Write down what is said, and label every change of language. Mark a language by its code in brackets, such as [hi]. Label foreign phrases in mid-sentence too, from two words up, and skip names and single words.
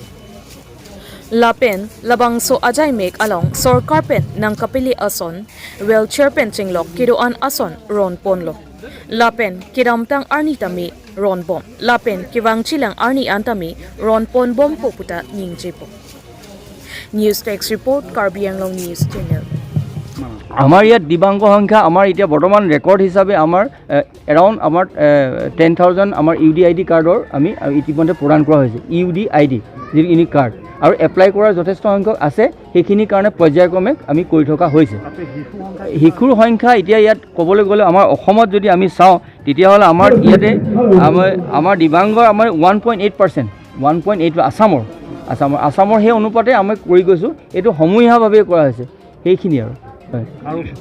[mjw] Lapen Labangso Ajay Mek Along Sorkar Pen Nang Kapili Ason Wheelchair Pen Chinglok Kedo An Ason Ron Ponlo Lapen Kiramtang Arni Tame Ron Bom Lapen Kiwang Chilang Arni Antame Ron Pon Bom Poputa Ning Jepo [en] News Text Report [mjw] Karbi Anglong News Channel [as] আমাৰ ইয়াত দিবাংগ সংখ্যা আমাৰ এতিয়া বৰ্তমান ৰেকৰ্ড হিচাপে আমাৰ এৰাউণ্ড আমাৰ 10,000 আমাৰ ইউডিআইডি কাৰ্ডৰ আমি ইতিমধ্যে প্ৰদান কৰা হৈছে ইউডিআইডি যিটো [en] unique card [as] আৰু এপ্লাই কৰাৰ যথেষ্ট সংখ্যক আছে সেইখিনি কাৰণে পৰ্যায়ক্ৰমে আমি কৰি থকা হৈছে শিশুৰ সংখ্যা এতিয়া ইয়াত ক'বলৈ গ'লে আমাৰ অসমত যদি আমি চাওঁ তেতিয়াহ'লে আমাৰ ইয়াতে আমাৰ দিবাংগৰ আমাৰ 1.8% 1.8 আসামৰ সেই অনুপাতে আমি কৰি গৈছোঁ এইটো সমূহীয়াভাৱে কৰা হৈছে সেইখিনি আৰু